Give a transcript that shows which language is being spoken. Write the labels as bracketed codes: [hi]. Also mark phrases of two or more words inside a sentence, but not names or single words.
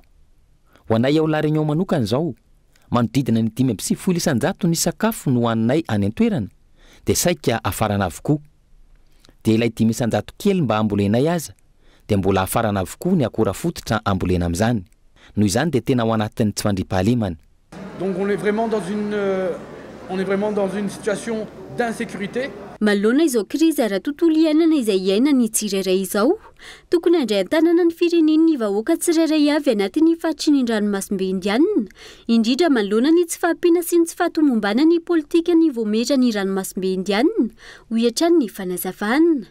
[mg] Ho anay ao La Réunion manokana izao, manodidina ny 5 isanjato ny sakafo no hoaninay any an-toerana dia saika afarana avokoa. Dia ilay 5 isanjato kely mba ambolenay aza dia mbola hafarana avokoa ny akora fototra ambolena amin'izany noho izany dia tena ao anatin'ny tsy fandriampahalemana. [fr] Donc on est vraiment dans une situation d'insécurité. [mg] Malona izao krizy ara-tontolo iainana izay iainany tsirairay izao, tokony handray an-tanana ny firenen'ny vahoaka tsirairay avy anatin'ny fahatsiny ny ranomasimbe indianina, indrindra malona ny tsy fahampiana sy ny tsy fahatomombana ny politika ny voametra ny ranomasimbe indianina, ho hiatrany ny fanazavana.